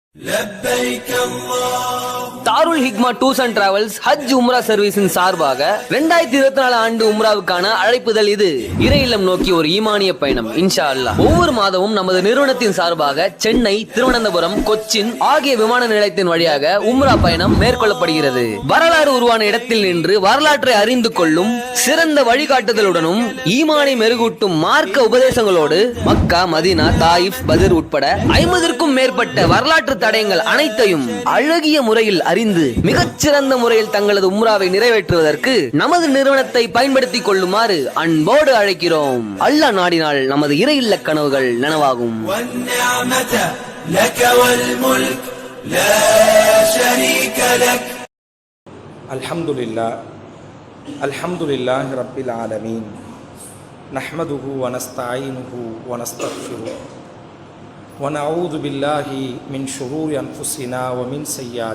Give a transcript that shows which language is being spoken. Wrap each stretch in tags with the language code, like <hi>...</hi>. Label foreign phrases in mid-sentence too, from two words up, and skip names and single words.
<ar>لبيك اللهم</ar> <ta>தாருல் ஹிக்மா டூர்ஸ் அண்ட் டிராவல்ஸ் ஹஜ் உம்ரா சர்வீஸின் சார்பாக 2024 ஆண்டு உம்ராவுக்கான அழைப்புதல் இது. இறை இல்லம் நோக்கி ஒரு ஈமானிய பயணம்</ta> <ar>إن شاء الله.</ar> <ta>ஒவ்வொரு மாதமும் நமது நிறுவனத்தின் சார்பாக சென்னை, திருவனந்தபுரம், கொச்சின் ஆகிய விமான நிலையத்தின் வழியாக உம்ரா பயணம் மேற்கொள்ளப்படுகிறது. வரலாறு உருவான இடத்தில் நின்று வரலாற்றை அறிந்து கொள்ளும் சிறந்த வழிகாட்டுதலுடனும் ஈமானை மெருகூட்டும் மார்க்க உபதேசங்களோடு மக்கா, மதீனா, தாயிஃப், பத்ர் உட்பட 50க்கும் மேற்பட்ட வரலாற்று தடயங்கள் அனைத்தையும் அழகிய முறையில் அறிந்து மிகச்சிறந்த முறையில் தங்களது உம்ராவை நிறைவேற்றுவதற்கு நமது நிறுவனத்தை பயன்படுத்திக் கொள்ளுமாறு அன்போடு அழைக்கிறோம். அல்லாஹ் நாடினால் நமது இறை இல்ல கனவுகள் நனவாகும்.</ta> <ar>والنعمة لك والملك لا شريك لك. الحمد لله رب العالمين نحمده ونستعينه ونستغفره ونعوذ بالله من شرور أنفسنا ومن سيئات</ar>